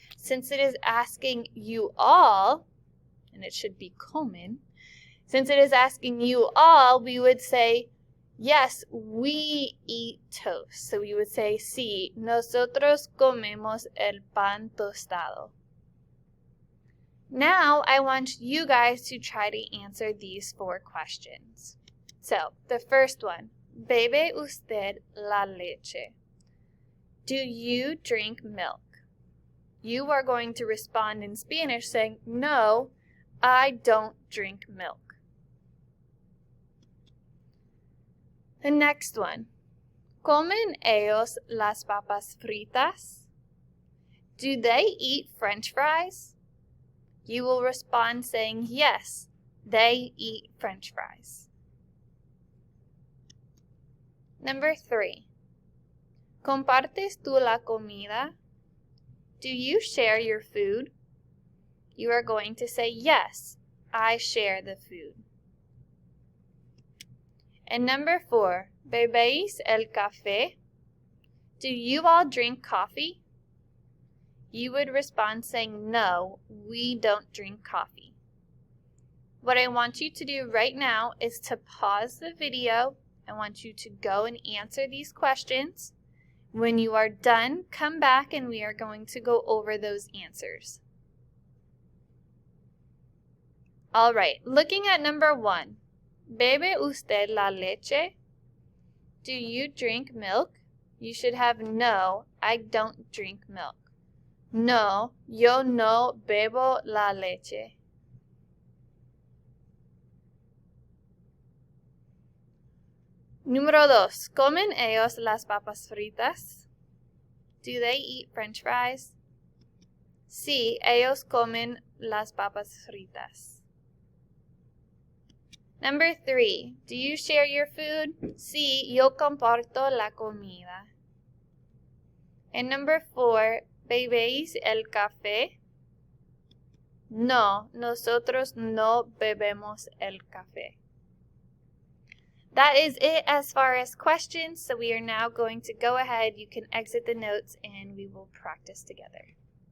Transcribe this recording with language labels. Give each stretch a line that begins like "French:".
English: Since it is asking you all, and it should be comen, since it is asking you all, we would say, yes, we eat toast. So we would say,
Spanish: sí, nosotros comemos el pan tostado.
English: Now I want you guys to try to answer these 4 questions. So the first one,
Spanish: ¿bebe usted la leche?
English: Do you drink milk? You are going to respond in Spanish saying, no, I don't drink milk. The next one,
Spanish: ¿comen ellos las papas fritas?
English: Do they eat French fries? You will respond saying, yes, they eat French fries. Number 3,
Spanish: ¿compartes tú la comida?
English: Do you share your food? You are going to say, yes, I share the food. And number 4,
Spanish: ¿bebéis el café?
English: Do you all drink coffee? You would respond saying, no, we don't drink coffee. What I want you to do right now is to pause the video. I want you to go and answer these questions. When you are done, come back and we are going to go over those answers. All right, looking at number 1.
Spanish: ¿Bebe usted la leche?
English: Do you drink milk? You should have no, I don't drink milk.
Spanish: No, yo no bebo la leche. Número 2. ¿Comen ellos las papas fritas?
English: Do they eat French fries?
Spanish: Sí, ellos comen las papas fritas.
English: Number 3. Do you share your food?
Spanish: Sí, yo comparto la comida.
English: And number 4.
Spanish: ¿Bebéis el café? No, nosotros no bebemos el café.
English: That is it as far as questions, so we are now going to go ahead. You can exit the notes and we will practice together.